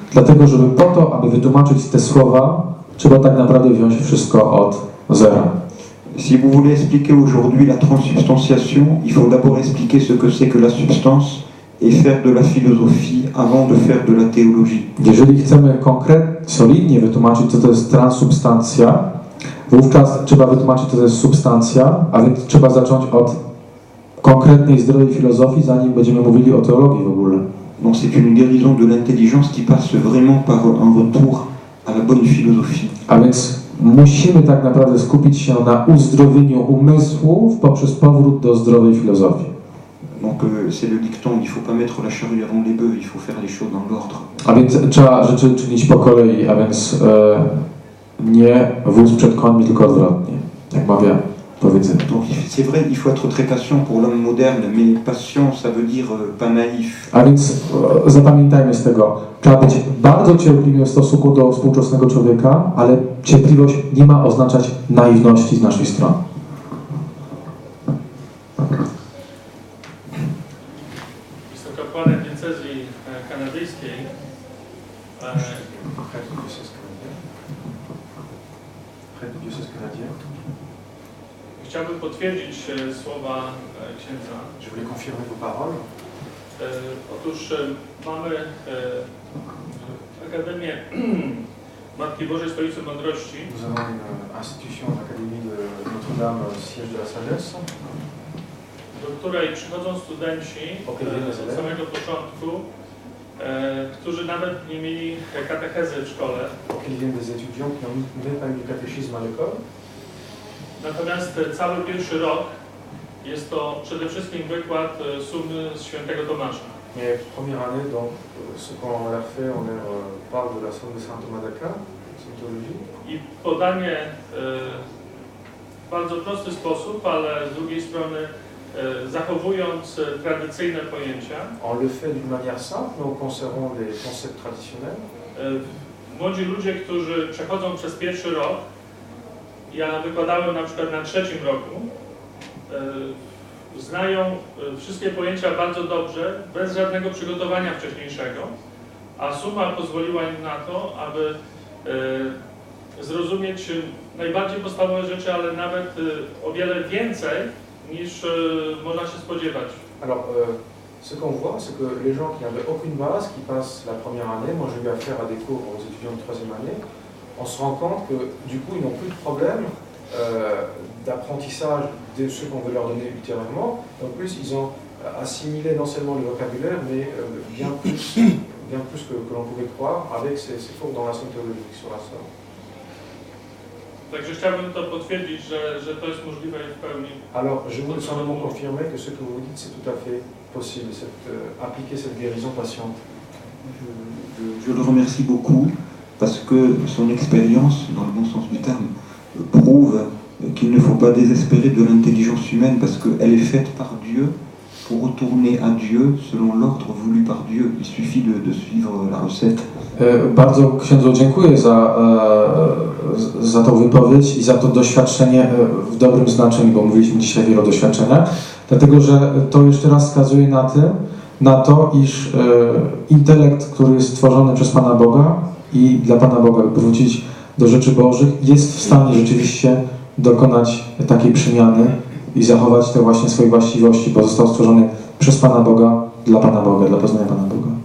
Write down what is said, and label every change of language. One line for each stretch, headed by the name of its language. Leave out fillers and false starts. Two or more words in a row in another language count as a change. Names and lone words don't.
Polish: Dlatego, żeby po to, aby wytłumaczyć te słowa, trzeba tak naprawdę wziąć wszystko od zera.
French: Si vous voulez expliquer aujourd'hui la transsubstantiation, il faut d'abord expliquer ce que c'est que la substance et faire de la philosophie avant de faire de la théologie.
Polish: Jeżeli chcemy solidnie wytłumaczyć, co to jest transsubstancja, wówczas trzeba wytłumaczyć, co to jest substancja, a więc trzeba zacząć od konkretnej, zdrowej filozofii, zanim będziemy mówili o teologii w ogóle.
French: Donc c'est une guérison de l'intelligence qui passe vraiment par un retour à la bonne philosophie.
Polish: A więc musimy tak naprawdę skupić się na uzdrowieniu umysłów poprzez powrót do zdrowej filozofii.
French: Donc c'est le dicton, il ne faut pas mettre la charrue avant les bœufs, il faut faire les choses dans l'ordre.
Polish: A więc trzeba rzeczy czynić po kolei, a więc nie wóz przed końmi, tylko odwrotnie, jak mawia powiedzenie.
French: Donc c'est vrai, il faut être très patient pour l'homme moderne, mais patient, ça veut dire pas naïf.
Polish: A więc zapamiętajmy z tego, trzeba być bardzo cierpliwym w stosunku do współczesnego człowieka, ale cierpliwość nie ma oznaczać naiwności z naszej strony. Jest to kapłanem diecezji kanadyjskiej. Chciałbym potwierdzić słowa księdza.
French: Je voulais confirmer vos paroles.
Polish: Otóż mamy Akademię Matki Bożej Stolicy Mądrości.
French: Nous avons une institution, l'Académie de Notre-Dame, siège de la sagesse,
Polish: Do której przychodzą studenci od samego początku, którzy nawet nie mieli katechezy w szkole.
French: auxquels viennent des étudiants qui n'ont même pas eu de catéchisme à l'école.
Polish: Natomiast cały pierwszy rok jest to przede wszystkim wykład sumy z świętego Tomasza.
French: Mais première année, donc, ce qu'on leur fait, on leur parle de la somme de Saint Thomas d'Aquin, Scientologie.
Polish: I podanie w bardzo prosty sposób, ale z drugiej strony zachowując tradycyjne pojęcia.
French: On le fait d'une manière simple, mais en conservant des concepts traditionnels.
Polish: Młodzi ludzie, którzy przechodzą przez pierwszy rok, ja wykładałem na przykład na trzecim roku, znają wszystkie pojęcia bardzo dobrze, bez żadnego przygotowania wcześniejszego, a suma pozwoliła im na to, aby zrozumieć najbardziej podstawowe rzeczy, ale nawet o wiele więcej niż można się spodziewać.
French: Alors, ce qu'on voit, c'est que les gens qui n'avaient aucune base, qui passent la première année, moi j'ai eu affaire à des cours aux étudiants de troisième année, on se rend compte que du coup ils n'ont plus de problème d'apprentissage de ce qu'on veut leur donner ultérieurement. En plus, ils ont assimilé non seulement le vocabulaire, mais bien plus que l'on pouvait croire avec ces cours dans la théologique sur la somme.
Polish: Także chciałbym to potwierdzić, że to jest możliwe w pełni.
French: Alors, je voulais simplement confirmer que ce que vous dites, c'est tout à fait possible, appliquer cette guérison patiente. Je le remercie beaucoup parce que son expérience, dans le bon sens du terme, prouve qu'il ne faut pas désespérer de l'intelligence humaine parce qu'elle est faite par Dieu pour retourner à Dieu selon l'ordre voulu par Dieu. Il suffit de suivre la recette.
Polish: Bardzo księdzu dziękuję za tą wypowiedź i za to doświadczenie w dobrym znaczeniu, bo mówiliśmy dzisiaj wiele o doświadczeniach, dlatego że to jeszcze raz wskazuje na to, iż intelekt, który jest stworzony przez Pana Boga i dla Pana Boga wrócić do rzeczy Bożych, jest w stanie rzeczywiście dokonać takiej przemiany i zachować te właśnie swoje właściwości, bo został stworzony przez Pana Boga, dla poznania Pana Boga.